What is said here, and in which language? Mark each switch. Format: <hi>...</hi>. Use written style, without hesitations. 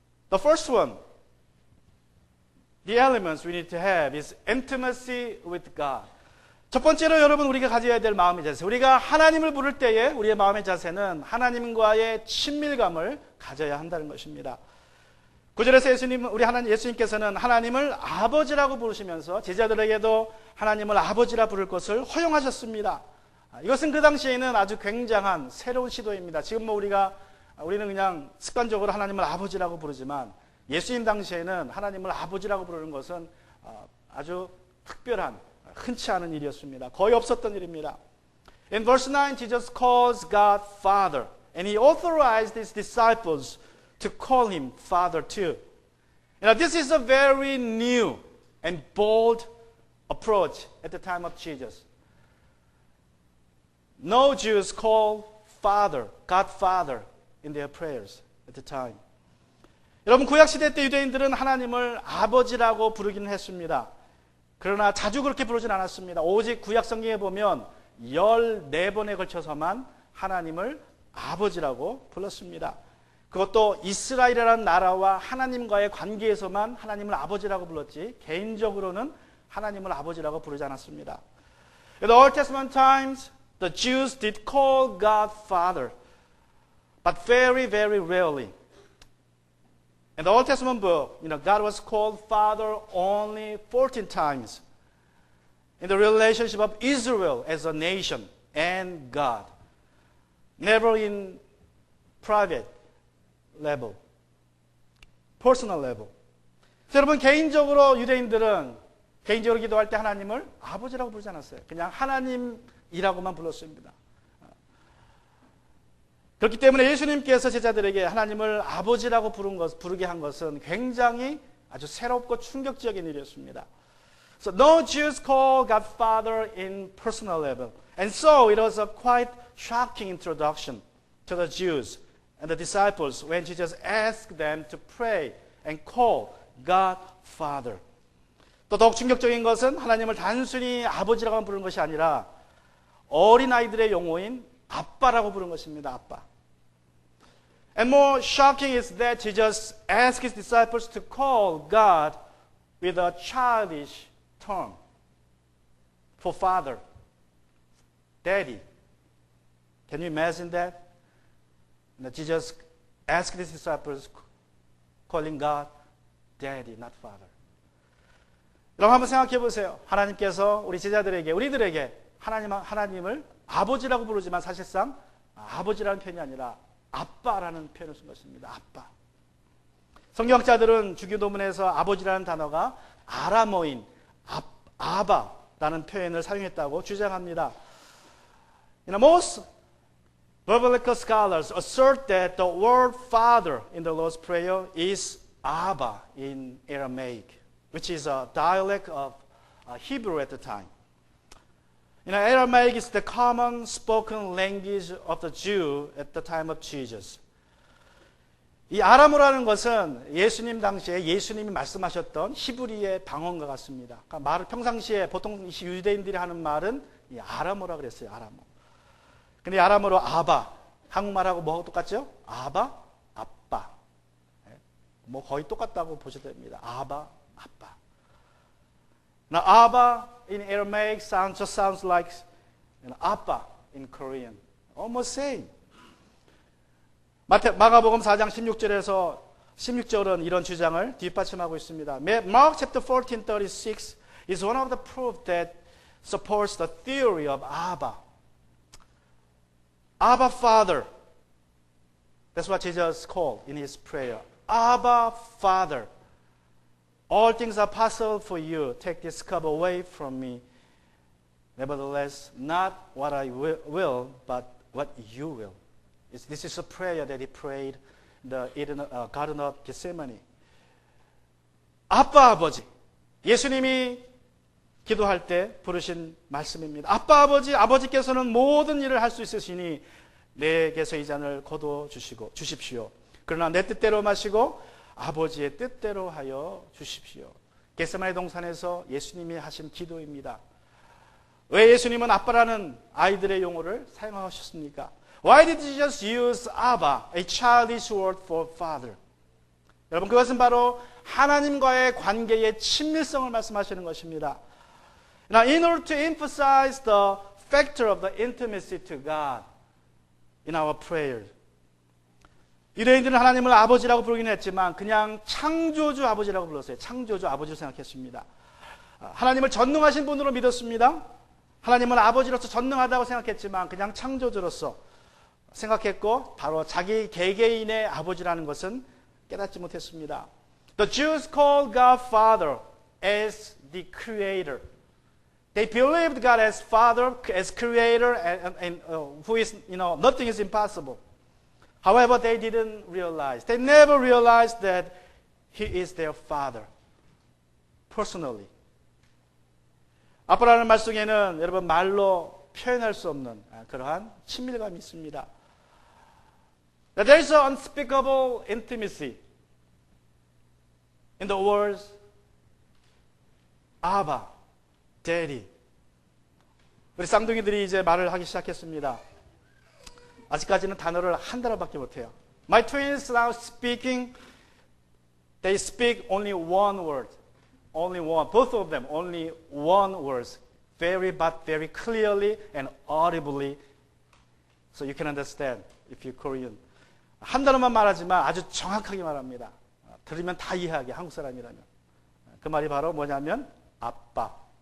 <en>The first one, the elements we need to have is intimacy with God.</en> <ko>첫 번째로 여러분 우리가 가져야 될 마음의 자세. 우리가 하나님을 부를 때에 우리의 마음의 자세는 하나님과의 친밀감을 가져야 한다는 것입니다. 9절에서 우리 하나님 예수님께서는 하나님을 아버지라고 부르시면서 제자들에게도 하나님을 아버지라 부를 것을 허용하셨습니다. 이것은 그 당시에는 아주 굉장한 새로운 시도입니다. 지금 우리는 그냥 습관적으로 하나님을 아버지라고 부르지만 예수님 당시에는 하나님을 아버지라고 부르는 것은 아주 특별한 흔치 않은 일이었습니다. 거의 없었던 일입니다.</ko> <en>In verse 9, Jesus calls God Father, and He authorized His disciples to call Him Father too. This is a very new and bold approach at the time of Jesus. No Jews call Father, God Father, in their prayers at the time.</en> <ko>여러분 구약시대 때 유대인들은 하나님을 아버지라고 부르기는 했습니다. 그러나 자주 그렇게 부르진 않았습니다. 오직 구약 성경에 보면 14번에 걸쳐서만 하나님을 아버지라고 불렀습니다. 그것도 이스라엘이라는 나라와 하나님과의 관계에서만 하나님을 아버지라고 불렀지 개인적으로는 하나님을 아버지라고 부르지 않았습니다.</ko> <en>In the Old Testament times, the Jews did call God Father, but very, very rarely. In the Old Testament book, God was called Father only 14 times in the relationship of Israel as a nation and God. Never in private level, personal level.</en> <ko>여러분 개인적으로 유대인들은 개인적으로 기도할 때 하나님을 아버지라고 부르지 않았어요. 그냥 하나님이라고만 불렀습니다. 그렇기 때문에 예수님께서 제자들에게 하나님을 아버지라고 부르게 한 것은 굉장히 아주 새롭고 충격적인 일이었습니다.</ko> <en>So no Jews call God Father in personal level. And so it was a quite shocking introduction to the Jews and the disciples when Jesus asked them to pray and call God Father.</en> <ko>또 더욱 충격적인 것은 하나님을 단순히 아버지라고 부르는 것이 아니라 어린아이들의 용어인 아빠라고 부른 것입니다. 아빠.</ko> <en>And more shocking is that Jesus asked His disciples to call God with a childish term for Father, Daddy. Can you imagine that? Jesus asked His disciples calling God Daddy, not Father.</en> <ko>여러분 한번 생각해 보세요. 하나님께서 우리 제자들에게, 우리들에게 하나님을 아버지라고 부르지만 사실상 아버지라는 표현이 아니라 아빠라는 표현을 쓴 것입니다. 아빠. 성경학자들은 주기도문에서 아버지라는 단어가 아람어인 아바라는 표현을 사용했다고 주장합니다.</ko> <en>Most biblical scholars assert that the word father in the Lord's Prayer is Abba in Aramaic, which is a dialect of Hebrew at the time. Aramaic is the common spoken language of the Jew at the time of Jesus.</en> <ko>이 아람어라는 것은 예수님 당시에 예수님이 말씀하셨던 히브리의 방언과 같습니다. 그러니까 말을 평상시에 보통 유대인들이 하는 말은 이 아람어라 그랬어요. 아람어. 근데 아람어로 아바, 한국말하고 뭐하고 똑같죠? 아바, 아빠. 뭐 거의 똑같다고 보셔도 됩니다. 아바, 아빠.</ko> <en>Now, Abba in Aramaic just sounds like Appa in Korean. Almost same.</en> <ko>마가복음 4장 16절은 이런 주장을 뒷받침하고 있습니다.</ko> <en>Mark chapter 14:36 is one of the proof that supports the theory of Abba. Abba Father. That's what Jesus called in His prayer. Abba Father. All things are possible for you. Take this cup away from me. Nevertheless, not what I will, but what you will. This is a prayer that He prayed in the Garden of Gethsemane.</en> <ko>아빠 아버지. 예수님이 기도할 때 부르신 말씀입니다. 아빠, 아버지께서는 모든 일을 할 수 있으시니 내게서 이 잔을 거두어 주십시오. 그러나 내 뜻대로 마시고 아버지의 뜻대로 하여 주십시오. 겟세마네 동산에서 예수님이 하신 기도입니다. 왜 예수님은 아빠라는 아이들의 용어를 사용하셨습니까?</ko> <en>Why did you just use Abba, a childish word for father?</en> <ko>여러분, 그것은 바로 하나님과의 관계의 친밀성을 말씀하시는 것입니다.</ko> <en>Now, in order to emphasize the factor of the intimacy to God in our prayers,</en> <ko>유대인들은 하나님을 아버지라고 부르긴 했지만 그냥 창조주 아버지라고 불렀어요. 창조주 아버지로 생각했습니다. 하나님을 전능하신 분으로 믿었습니다. 하나님은 아버지로서 전능하다고 생각했지만 그냥 창조주로서 생각했고 바로 자기 개개인의 아버지라는 것은 깨닫지 못했습니다.</ko> <en>The Jews called God Father as the Creator. They believed God as Father, as Creator, and who is, nothing is impossible. However, they didn't realize, they never realized that He is their Father, personally.</en> <ko>아빠라는 말 속에는 여러분 말로 표현할 수 없는 그러한 친밀감이 있습니다.</ko> <en>There is an unspeakable intimacy in the words Abba, Daddy.</en> <ko>우리 쌍둥이들이 이제 말을 하기 시작했습니다. 아직까지는 단어를 한 단어밖에 못해요.</ko> <en>My twins now speaking, they speak only one word. Only one. Both of them only one word. But very clearly and audibly. So you can understand if you're Korean.</en> <ko>한 단어만 말하지만 아주 정확하게 말합니다. 들으면 다 이해하게, 한국 사람이라면. 그 말이 바로 뭐냐면 아빠.</ko>